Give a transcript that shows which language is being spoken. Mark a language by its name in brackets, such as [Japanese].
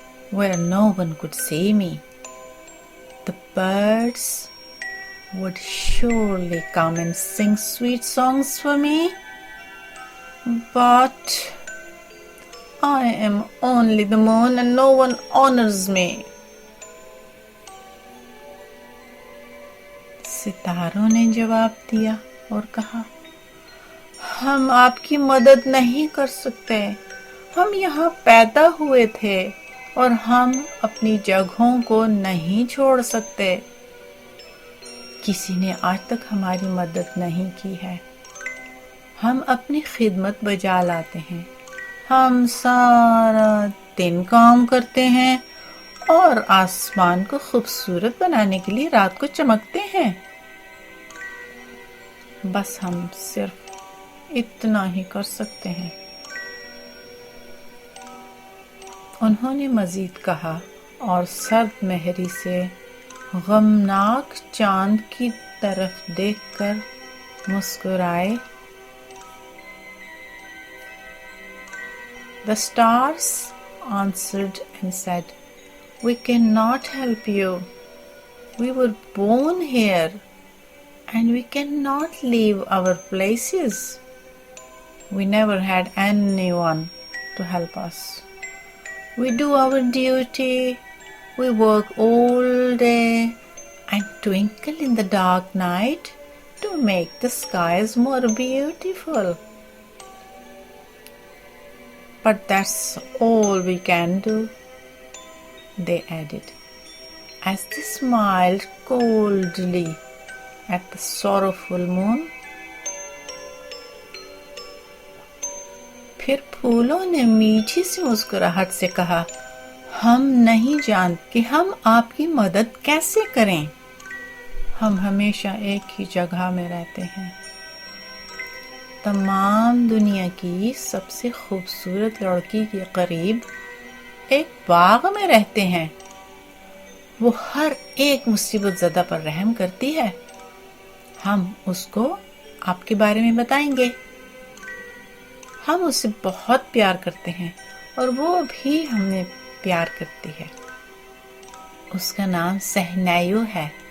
[English] where no one could see me. The birds would surely come and sing sweet songs for me, but I am only the moon and no one honors me. [Urdu] ستاروں نے جواب دیا اور کہا، ہم آپ کی مدد نہیں کر سکتے، ہم یہاں پیدا ہوئے تھے اور ہم اپنی جگہوں کو نہیں چھوڑ سکتے۔ کسی نے آج تک ہماری مدد نہیں کی ہے، ہم اپنی خدمت بجا لاتے ہیں، ہم سارا دن کام کرتے ہیں اور آسمان کو خوبصورت بنانے کے لیے رات کو چمکتے ہیں، بس ہم صرف اتنا ہی کر سکتے ہیں۔ انہوں نے مزید کہا اور سرد مہری سے غمناک چاند کی طرف دیکھ کر مسکرائے۔ [English] The stars answered and said, "We cannot help you. We were born here and we cannot leave our places. We never had anyone to help us. We do our duty. We work all day and twinkle in the dark night to make the skies more beautiful. But that's all we can do," they added, as they smiled coldly at the sorrowful moon. [Urdu] پھر پھولوں نے میٹھی سی مسکراہٹ سے کہا، ہم نہیں جانتے کہ ہم آپ کی مدد کیسے کریں، ہم ہمیشہ ایک ہی جگہ میں رہتے ہیں، تمام دنیا کی سب سے خوبصورت لڑکی کے قریب ایک باغ میں رہتے ہیں، وہ ہر ایک مصیبت زدہ پر رحم کرتی ہے، ہم اس کو آپ کے بارے میں بتائیں گے، ہم اسے بہت پیار کرتے ہیں اور وہ بھی ہمیں پیار کرتی ہے، اس کا نام صہنیو ہے۔